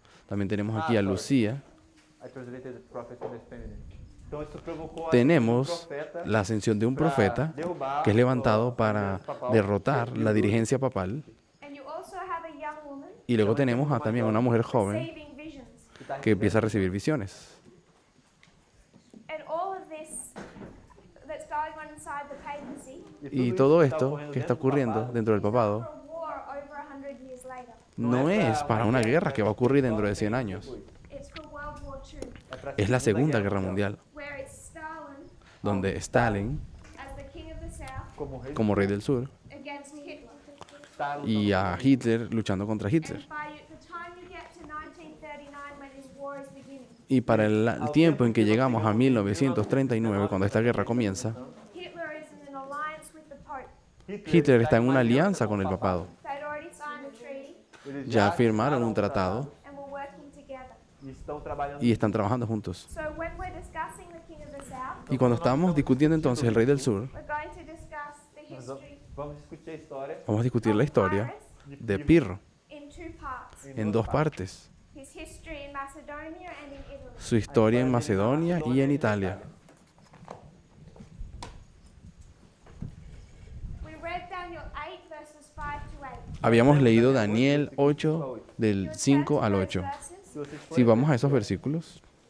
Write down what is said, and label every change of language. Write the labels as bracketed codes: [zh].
[es] También tenemos aquí a Lucía. [en] I translated the prophet in the feminine. [pt] Então, isso provocou a [es] Tenemos profeta la ascensión de un profeta que es levantado para derrotar la dirigencia papal. [en] and you also have a young woman [es] Y luego tenemos también a una mujer joven [en] receiving visions. [es] que empieza a recibir visiones. [en] And all of this that's going on inside the papacy [es] Y todo esto que está ocurriendo dentro del [en] for [es] papado [en] a war over 100 years later. [es] no es para una guerra que va a ocurrir dentro de 100 años. [en] It's for World War II, [es] Es la Segunda Guerra Mundial, [en] where it's Stalin [es] donde Stalin, [en] as the king of the south [es] como rey del sur, [en] against Hitler. [es] y a Hitler luchando contra Hitler. [en] And by the time you get to 1939, when this war is beginning, [es] Y para el tiempo en que llegamos a 1939, cuando esta guerra comienza, [en] Hitler is in an alliance with the Pope. [es] Hitler está en una alianza con el papado. [en] They'd already signed a treaty [es] Ya firmaron un tratado [en] and were working together. [pt] E estão trabalhando. [es] y están trabajando juntos. [en] So when we're discussing the king of the south, [es] Y cuando estamos discutiendo entonces el rey del sur, [en] we're going to [pt] Vamos discutir a história [es] Vamos a discutir la historia de Pirro [en] in two parts. [es] en dos partes. [en] His history in Macedonia and in Italy. [es] Su historia en Macedonia y en Italia. [en] We read Daniel 8 verses 5 to 8. [es] Habíamos leído Daniel 8 del 5 al 8. [pt] Se vocês [es] Si vamos a esos versículos,